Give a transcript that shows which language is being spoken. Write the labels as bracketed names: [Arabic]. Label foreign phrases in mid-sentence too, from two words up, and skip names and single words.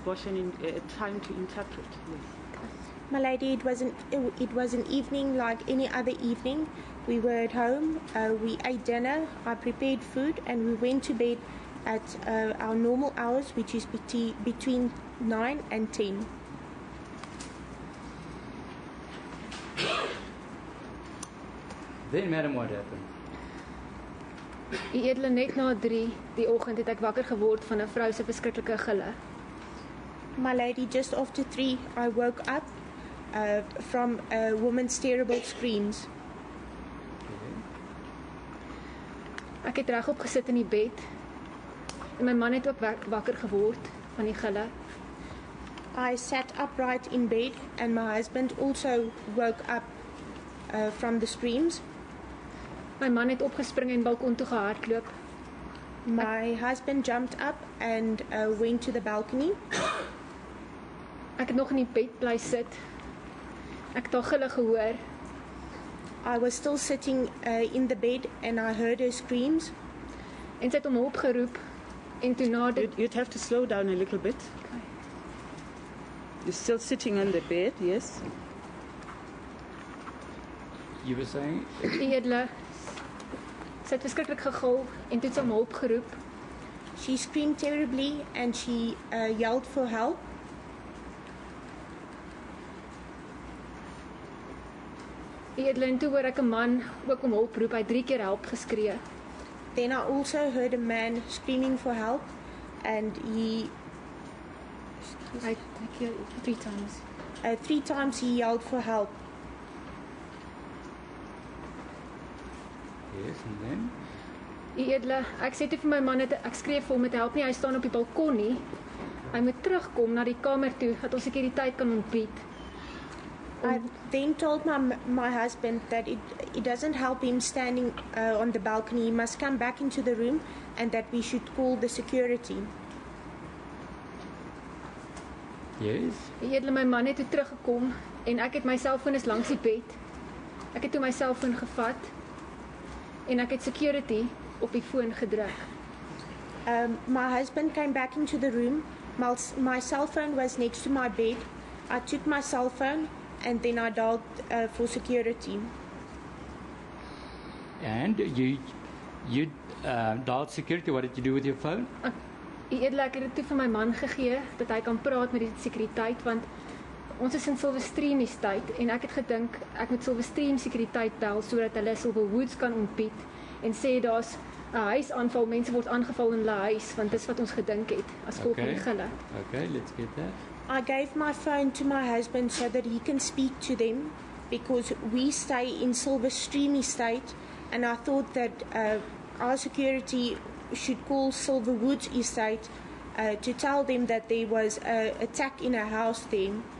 [English] Boshan time to interpret. Yes. My lady, it was an evening like any other evening. We were at home, we ate dinner, I prepared food, and we went to bed at our normal hours, which is between 9 and 10. Then, madam, what happened? [Afrikaans] Edele, net na 3 die oggend het ek wakker geword van 'n vrou se verskriklike gille. [English] My lady, just after 3, I woke up from a woman's terrible screams. [Afrikaans] Ek het regop gesit in die bed en my man het ook wakker geword van die gille. [English] I sat upright in bed, and my husband also woke up from the screams. [Afrikaans] My man het opgespring en balkon toe gehardloop. [English] My husband jumped up and went to the balcony. [Afrikaans] Ek het nog in die bed bly sit. Ek het al gille gehoor. [English] I was still sitting in the bed and I heard her screams. [Afrikaans] En sy het hom hulp geroep en toe na dit [English] You'd have to slow down a little bit. Okay. You're still sitting on the bed, yes? You were saying? [Afrikaans] U edele sy het verskriklik gegil en toe het sy hom hulp geroep. [English] She screamed terribly and she yelled for help. [Afrikaans] U edele en toe hoor ek 'n man ook om hulp roep. Hy het 3 keer help geskree. [English] Then I also heard a man screaming for help and [Afrikaans] Hy keer 3 times. [English] 3 times he yelled for help. Yes, and then? [Afrikaans] U edele, ek sê toe vir my man, ek skree vir hom om te help nie, hy staan op die balkon nie. Hy moet terugkom na die kamer toe, dat ons sekuriteit kan ontbied. [English] I then told my husband that it doesn't help him standing on the balcony. He must come back into the room and that we should call the security. Yes. [Afrikaans] U edele, my man het toe teruggekom en ek het my selfoon is langs die bed. Ek het toe my selfoon gevat en ek het security op die foon gedruk. [English] My husband came back into the room. My cell phone was next to my bed. I took my cell phone and then I dialed for security. And you dialed security. What did you do with your phone? [Afrikaans] U edele, ek het dit toe vir my man gegee dat hy kan praat met die sekuriteit want ons is in Silverstream estate en ek het gedink ek moet Silverstream sekuriteit bel sodat hulle Silverwoods kan ontbied en sê daar's 'n huisaanval, mense word aangeval in hulle huis want dis wat ons gedink het as gevolg van die gille. [English] Okay, let's get that. I gave my phone to my husband so that he can speak to them because we stay in Silverstream estate and I thought that our security should call Silverwoods estate to tell them that there was an attack in a house there.